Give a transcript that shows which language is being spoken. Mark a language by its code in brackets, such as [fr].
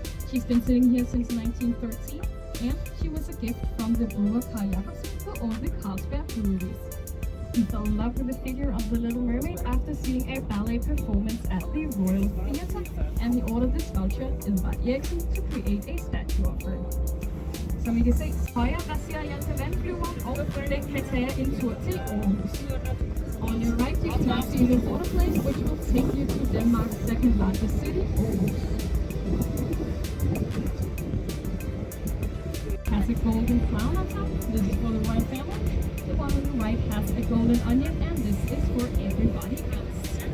[en] She's been sitting here since 1913, and she was a gift from the brewer Carl Jacobsen, who owned the Carlsberg breweries. He fell in love with the figure of the Little Mermaid after seeing a ballet performance at the Royal Theatre, and he ordered the sculptor Edvard Eriksen to create a statue of her. [da] Som I kan se, højre der ser I altså vandflyver, og den kan tage en tur til Aarhus. [en] On your right you can now see the water place, which will take you to Denmark's second largest city, Aarhus. Has a golden crown on top. This is for the royal family. The one on the right has a golden onion, and this is for everybody else.